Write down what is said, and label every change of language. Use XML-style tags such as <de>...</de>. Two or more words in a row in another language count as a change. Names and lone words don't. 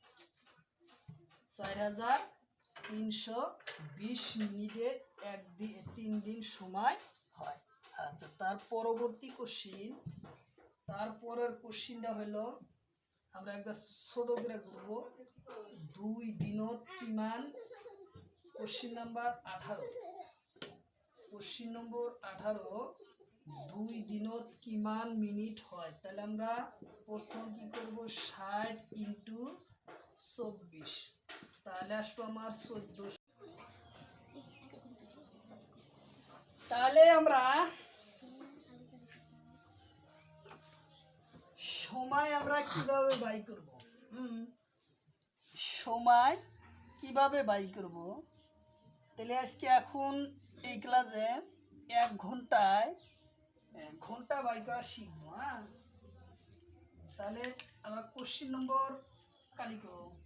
<bn>4,320 মিনিটে 3 দিন সময় হয়। আচ্ছা, তার পরবর্তী কোশ্চিন তারপরের কোশ্চিনটা হলো আমরা একবার ছোট করে করব 2</bn> <as>দিনত কিমান</as> <en>question number</en> <bn>18</bn> <en>question number</en> <bn>18 2</bn> <as>দিনত কিমান মিনিট হয়</as> <bn>তাহলে আমরা প্রথম কি করব 60 ইনটু 24 তাহলে আসবে আমার 1400 তাহলে আমরা সময় আমরা কিভাবে বাই করব সময় কিভাবে বাই করব তাহলে আজকে এখন এই ক্লাসে 1 ঘন্টায় ঘন্টা বাই করা শিখবো হ্যাঁ তাহলে আমরা</bn> <en>question number</en> <bn>কালি করব</bn>